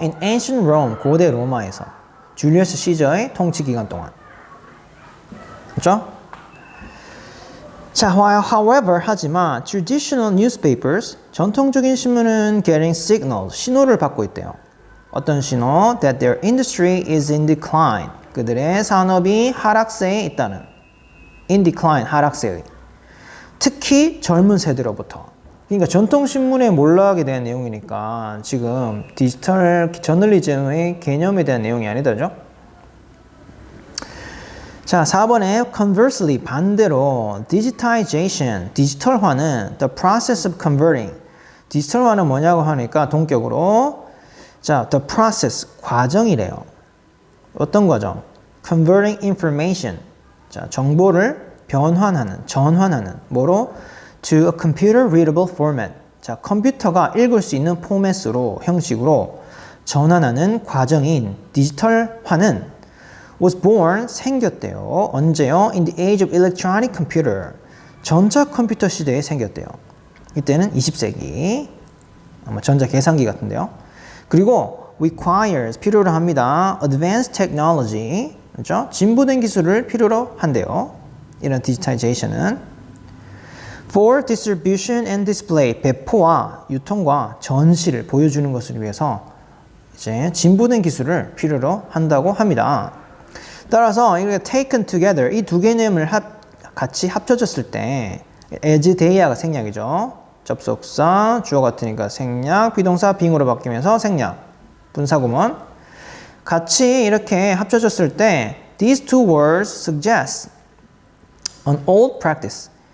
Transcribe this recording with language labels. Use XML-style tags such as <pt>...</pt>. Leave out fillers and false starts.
<en>In ancient Rome,</en> <ko>고대 로마에서 줄리어스 시저의 통치 기간 동안. 그렇죠? 자, however, 하지만</ko> <en>traditional newspapers,</en> <ko>전통적인 신문은</ko> <en>getting signals,</en> <ko>신호를 받고 있대요. 어떤 신호?</ko> <en>That their industry is in decline.</en> <ko>그들의 산업이 하락세에 있다는.</ko> <en>in decline, 하락세의.</en> <ko>특히 젊은 세대로부터. 그러니까 전통신문에 몰락하게 대한 내용이니까 지금 디지털 저널리즘의 개념에 대한 내용이 아니다죠. 자, 4번에</ko> <en>conversely</en> <ko>반대로</ko> <en>digitization,</en> <ko>디지털화는</ko> <en>the process of converting.</en> <ko>디지털화는 뭐냐고 하니까 동격으로 자, the process 과정이래요. 어떤 과정?</ko> <en>converting information.</en> <ko>자, 정보를 변환하는, 전환하는 뭐로?</ko> <en>to a computer readable format.</en> <ko>자, 컴퓨터가 읽을 수 있는 포맷으로 형식으로 전환하는 과정인 디지털화는</ko> <en>was born</en> <ko>생겼대요. 언제요?</ko> <en>In the age of electronic computer.</en> <ko>전자 컴퓨터 시대에 생겼대요. 이때는 20세기. 아마 전자 계산기 같은데요. 그리고</ko> <en>requires</en> <ko>필요로 합니다.</ko> <en>advanced technology. 그렇죠?</en> <ko>진보된 기술을 필요로 한대요. 이런 디지타이제이션은</ko> <en>for distribution and display.</en> <ko>배포와 유통과 전시를 보여주는 것을 위해서 이제 진보된 기술을 필요로 한다고 합니다. 따라서 이렇게</ko> <en>taken together</en> <ko>이 두 개념을 같이 합쳐졌을 때 as they가 생략이죠. 접속사 주어 같으니까 생략, 비동사 빙으로 바뀌면서 생략, 분사구문 같이 이렇게 합쳐졌을 때</ko> <en>these two words suggest an old practice.</en>